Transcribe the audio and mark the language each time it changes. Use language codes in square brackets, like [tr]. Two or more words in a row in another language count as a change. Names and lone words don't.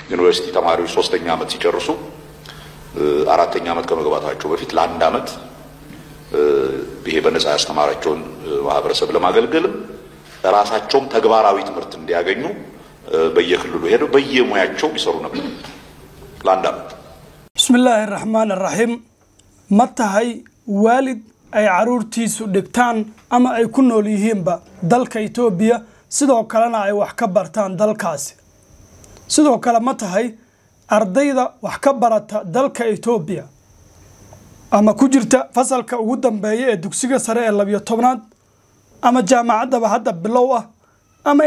[am] ዩኒቨርሲቲ ተማሪዎች 3ኛ ዓመት ሲጨርሱ 4ኛ ዓመት ከመግባታቸው በፊት ለአንድ ዓመት ይሄ በነፃ ያስተማራቸውን ማህበረሰብ ለማገልገል ራሳቸውም ተግባራዊ ትምህርት እንዲያገኙ በየክልሉ ሄደው በየሙያቸው ይሰሩ ነበር ለአንድ ዓመት። [ar] بسم الله الرحمن الرحيم [so] matahay waalid ay caruurtiisu dhigtaan ama ay ku nool yihiinba dalka Itoobiya sidoo kalena ay wax ka bartaan dalkaasi sidoo kale matahay ardayda wax ka barata dalka Itoobiya ama ku jirta fasalka ugu dambeeya ee dugsiga sare ee 12aad ama jaamacadda hadda bilow ah ama